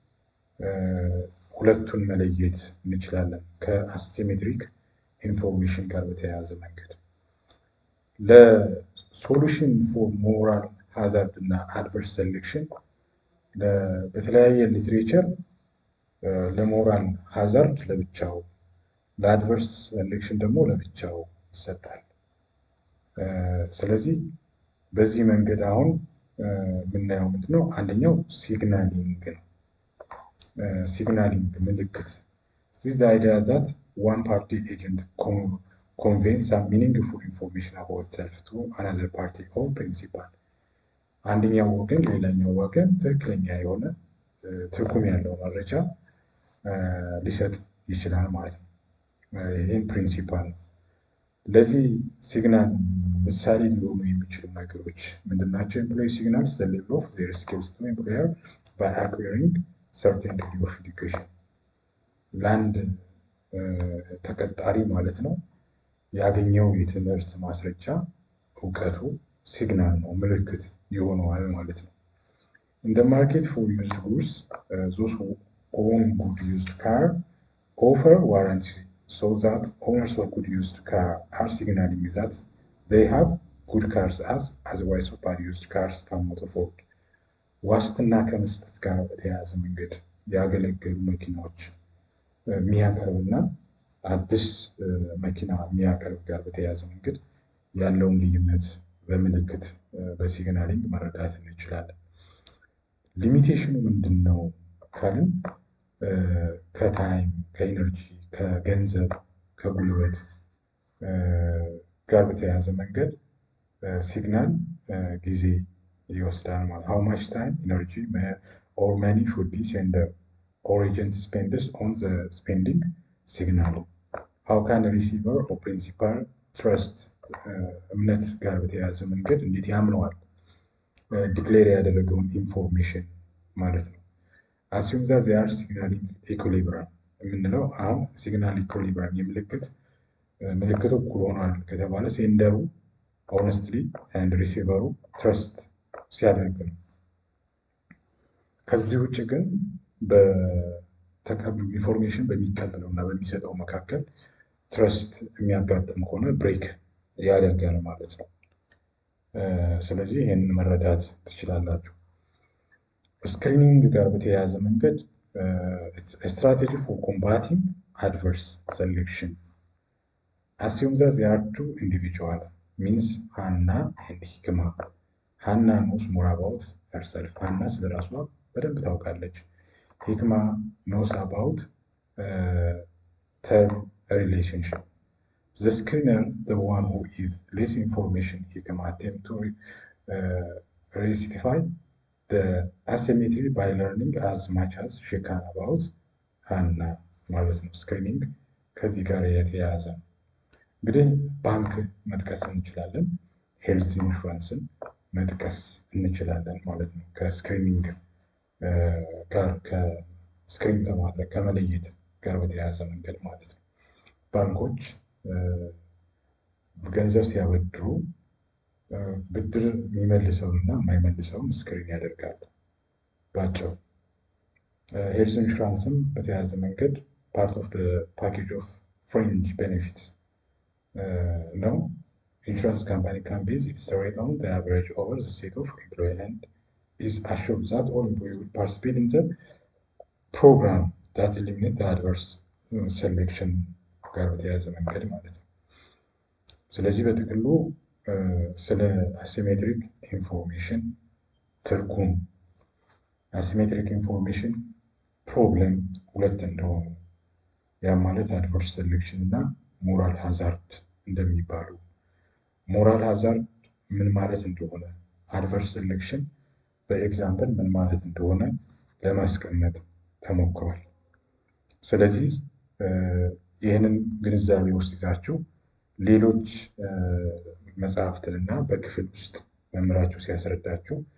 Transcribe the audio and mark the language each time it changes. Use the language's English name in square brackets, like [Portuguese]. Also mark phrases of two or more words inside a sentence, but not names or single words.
[Amharic] ሁለቱን መለየት እንችላለን ከአሲሜትሪክ ኢንፎርሜሽን ጋር በተያያዘ መንገድ። [English] solution for moral hazard [Amharic] እና [English] adverse selection [Amharic] በተለያየ ሊትሬቸር [English] moral hazard [Amharic] ለብቻው [English] adverse selection [Amharic] ደግሞ ለብቻው ይሰጣል። ስለዚህ በዚህ መንገድ አሁን የምናየው ምንድነው? አንደኛው ሲግናሊንግ ነው። ሲግናሊንግ ምልክት [English] this the idea that one party agent conveys some meaningful information about itself to another party or principal [Amharic] አንደኛው ወገን ሌላኛው ወገን ትክክለኛ የሆነ ትርጉም ያለው መረጃ ሊሰጥ ይችላል ማለት ነው። ይህን ፕሪንሲፓል ነው። ለዚህ ሲግናል ምሳሌ ሊሆኑ የሚችሉ ነገሮች ምንድናቸው? [English] employee signals the level of their skills to employer by acquiring certain degree of education [Amharic] ለአንድ ተቀጣሪ ማለት ነው ያገኘው የትምህርት ማስረጃ እውቀቱ ሲግናል ነው፣ ምልክት ይሆነዋል ማለት ነው። [English] in the market for used goods those who own good used car offer warranty so that owners of good used car are signaling that they have good cars as otherwise bad used cars cannot afford [Amharic] ዋስትና ከመስጠት ጋር በተያያዘ መንገድ ያገለገሉ መኪናዎች የሚያቀርብና አዲስ መኪና የሚያቀርብ ጋር በተያያዘ መንገድ ያለውን ልዩነት በምልክት በሲግናሊንግ መረዳት እንችላለን። ሊሚቴሽኑ ምንድነው ካልን ከታይም ከኢነርጂ ከገንዘብ ከጉልበት ጋር በተያያዘ መንገድ ሲግናል ጊዜ ይወስዳል ማለት [English] how much time energy or money should be sender or agent spends on the spending signal how can a receiver or principal trust [Amharic] እምነት ጋር በተያያዘ መንገድ እንዴት ያምነዋል ዲክሌር ያደረገውን ኢንፎርሜሽን ማለት ነው። [English] assume that they are signaling equilibrium [Amharic] የምንለው አሁን [English] signal equilibrium [Amharic] የምልክት ምልክቱ እኩል ሆኗል ከተባለ [English] sender honestly and receiver trust [Amharic] ሲያደርግ ነው። ከዚህ ውጭ ግን ኢንፎርሜሽን በሚቀበለው እና በሚሰጠው መካከል ትረስት የሚያጋጥም ከሆነ ብሬክ ያደርጋል ማለት ነው። ስለዚህ ይህንን መረዳት ትችላላችሁ። ስክሪኒንግ ጋር በተያያዘ መንገድ [English] strategy for combating adverse selection assume that there are two individuals means Hannah and Hikma. Hannah knows more about herself. Hannah [Amharic] ስለራሷ በደንብ ታውቃለች። [English] Hikma knows about their relationship. The screener, the one who is less information, Hikma attempt to rectify the asymmetry by learning as much as she can about Hannah [Amharic] ማለት ነው። ስክሪኒንግ ከዚህ ጋር የተያያዘ ነው። እንግዲህ ባንክ መጥቀስ እንችላለን፣ [English] health insurance፣ [Amharic] መጥቀስ እንችላለን ማለት ነው። ከስክሪኒንግ ጋር ከስክሪን ከማድረግ ከመለየት ጋር በተያያዘ መንገድ ማለት ነው። ባንኮች ገንዘብ ሲያበድሩ ብድር የሚመልሰውን እና የማይመልሰውን ስክሪን ያደርጋሉ ባጭሩ። [English] health insurance [Amharic] በተያያዘ መንገድ [English] part of package of fringe benefit [Amharic] ነው። [English] Insurance company can base its rate on the average over the state of employee and is assured that all employees will participate in the program that eliminate the adverse selection [Amharic] ጋር በተያያዘ መንገድ ማለት ነው። ስለዚህ በጥቅሉ ስለ [English] asymmetric information [Amharic] ትርጉም፣ [English] asymmetric information problem [Amharic] ሁለት እንደሆኑ ያም ማለት [English] adverse selection [Amharic] እና [English] moral hazard [Amharic] እንደሚባሉ፣ [English] moral hazard [Amharic] ምን ማለት እንደሆነ፣ [English] adverse selection [Amharic] በኤግዛምፕል ምን ማለት እንደሆነ ለማስቀመጥ ተሞክሯል። ስለዚህ ይህንን ግንዛቤ ውስጥ ይዛችሁ ሌሎች መጽሐፍትንና በክፍል ውስጥ መምህራችሁ ሲያስረዳችሁ